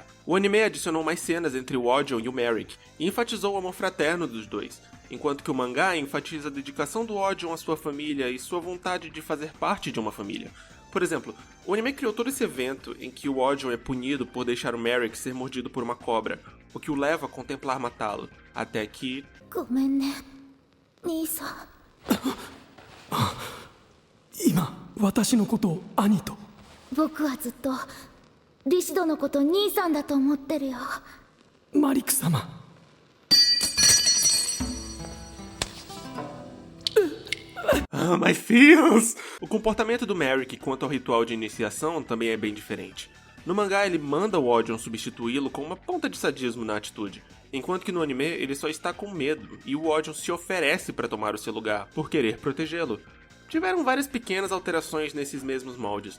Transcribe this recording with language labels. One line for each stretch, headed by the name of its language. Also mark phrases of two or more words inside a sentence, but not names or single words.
Portuguese: O anime adicionou mais cenas entre o Odion e o Merrick, e enfatizou o amor fraterno dos dois, enquanto que o mangá enfatiza a dedicação do Odion à sua família e sua vontade de fazer parte de uma família. Por exemplo, o anime criou todo esse evento em que o Odion é punido por deixar o Merrick ser mordido por uma cobra, o que o leva a contemplar matá-lo, até que...
Japanese: ごめんね兄さん今私のことを兄と僕はずっとリシドのこと兄さんだと思ってるよマリク様
English: Ah, my feels!
Portuguese: O comportamento do Merrick quanto ao ritual de iniciação também é bem diferente. No mangá ele manda o Odion substituí-lo com uma ponta de sadismo na atitude, enquanto que no anime ele só está com medo e o Odion se oferece para tomar o seu lugar, por querer protegê-lo. Tiveram várias pequenas alterações nesses mesmos moldes.